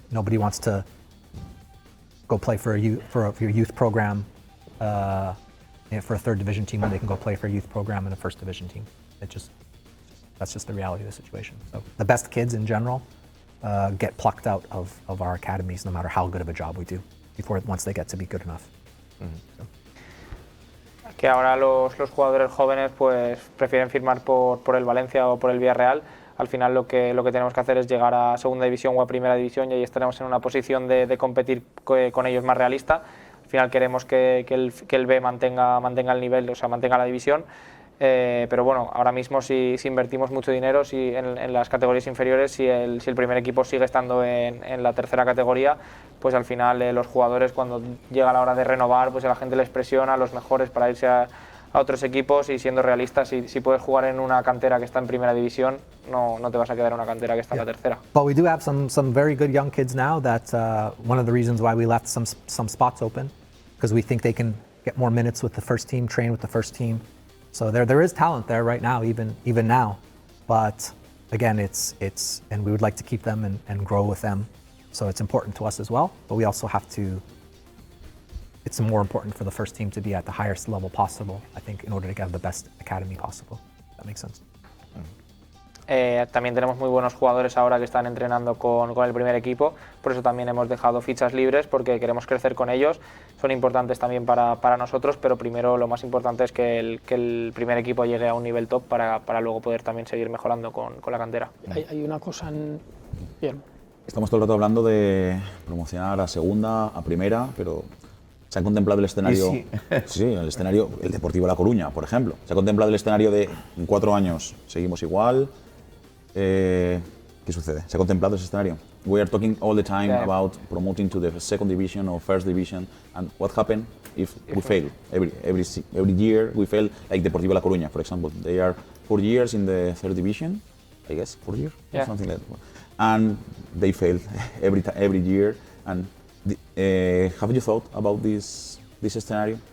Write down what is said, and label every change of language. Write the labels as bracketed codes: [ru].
[en] Nobody wants to go play for your youth program for a third division team when they can go play for a youth program in a first division team. That's just the reality of the situation. So the best kids in general get plucked out of our academies, no matter how good of a job we do, once they get to be good enough. [es] Que ahora los jugadores jóvenes pues prefieren firmar por el Valencia o por el Villarreal. Al final lo que tenemos que hacer es llegar a segunda división o a primera división, y ahí estaremos en una posición de competir con ellos más realista. Al final queremos que el B mantenga el nivel, o sea, mantenga la división. Pero bueno, ahora mismo si invertimos mucho dinero en las categorías inferiores, si el primer equipo sigue estando en la tercera categoría, pues al final los jugadores, cuando llega la hora de renovar, pues la gente les presiona a los mejores para irse a otros equipos, y siendo realistas, si puedes jugar en una cantera que está en primera división, no te vas a quedar en una cantera que está en la tercera. [en] But we do have some very good young kids now that one of the reasons why we left some spots open, because we think they can get more minutes with the first team, train with the first team. So there is talent there right now, even now, but again, and we would like to keep them and grow with them. So it's important to us as well, but we also have to. it's more important for the first team to be at the highest level possible, I think, in order to get the best academy possible. That makes sense. [es] También tenemos muy buenos jugadores ahora que están entrenando con el primer equipo, por eso también hemos dejado fichas libres porque queremos crecer con ellos. Son importantes también para nosotros, pero primero lo más importante es que el primer equipo llegue a un nivel top para luego poder también seguir mejorando con la cantera. Hay una cosa Bien. Estamos todo el rato hablando de promocionar a segunda, a primera, pero ¿se ha contemplado el escenario? Sí, el escenario, el Deportivo La Coruña, por ejemplo. ¿Se ha contemplado el escenario de en 4 años seguimos igual? ¿Qué sucede? ¿Se ha contemplado ese escenario? [en] We are talking all the time about promoting to the second division or first division, and what happens if we fail? Every year we fail, like Deportivo La Coruña, for example. They are 4 years in the third division, I guess, 4 years, or something like that. And they fail every year. And have you thought about this scenario?